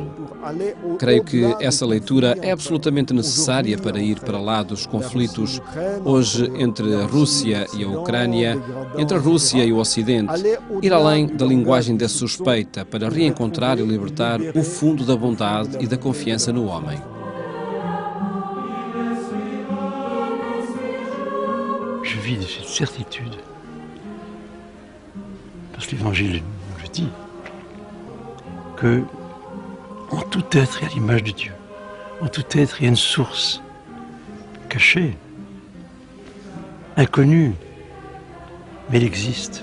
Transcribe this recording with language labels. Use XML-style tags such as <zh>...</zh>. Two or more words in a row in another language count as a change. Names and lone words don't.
<pt>Creio que essa leitura é absolutamente necessária para ir para lá dos conflitos hoje entre a Rússia e a Ucrânia, entre a Rússia e o Ocidente, ir além da linguagem da suspeita para reencontrar e libertar o fundo da bondade e da confiança no homem.</pt> <fr>Je vis de cette certitude, parce que l'Évangile nous le dit, que en tout être, il y a l'image de Dieu. En tout être, il y a une source cachée, inconnue, mais elle existe.</fr>